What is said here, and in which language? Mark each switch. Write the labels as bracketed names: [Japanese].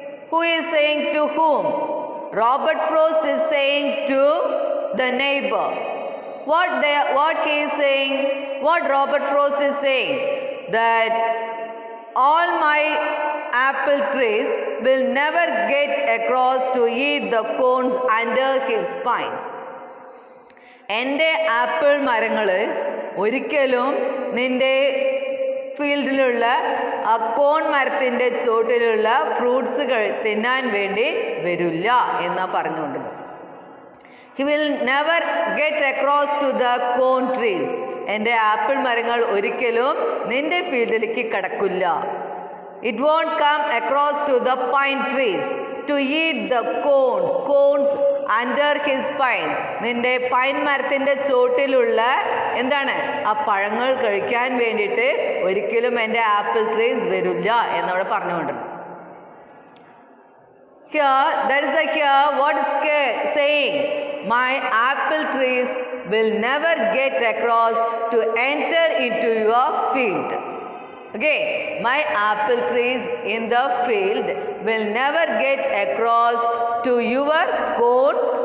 [English] Who is saying to whom? Robert Frost is saying to the neighbor. What he is saying? What Robert Frost is saying? That all my apple trees will never get across to eat the cones under his pines. [Malayalam] എൻ്റെ apple മരങ്ങൾ ഒരിക്കലും നിന്റെ ഫീൽഡിലുള്ള ആ കോൺ മരത്തിൻ്റെ ചോട്ടിലുള്ള ഫ്രൂട്ട്സുകൾ തിന്നാൻ വേണ്ടി വരില്ല എന്നാ പറഞ്ഞുകൊണ്ട്. [English] He will never get across to the cone trees. [Malayalam] എൻ്റെ ആപ്പിൾ മരങ്ങൾ ഒരിക്കലും നിന്റെ ഫീൽഡിലേക്ക് കടക്കില്ല. [English] It won't come across to the pine trees to eat the cones under his pine. [Malayalam] നിന്റെ പൈൻ മരത്തിൻ്റെ ചോട്ടിലുള്ള എന്താണ് ആ പഴങ്ങൾ കഴിക്കാൻ വേണ്ടിയിട്ട് ഒരിക്കലും എൻ്റെ ആപ്പിൾ ട്രീസ് വരില്ല എന്നവിടെ പറഞ്ഞുകൊണ്ടിരുന്നു. [English] Here, that is like here, what is saying? My apple trees will never get across to enter into your field. Okay, my apple trees in the field will never get across to your cone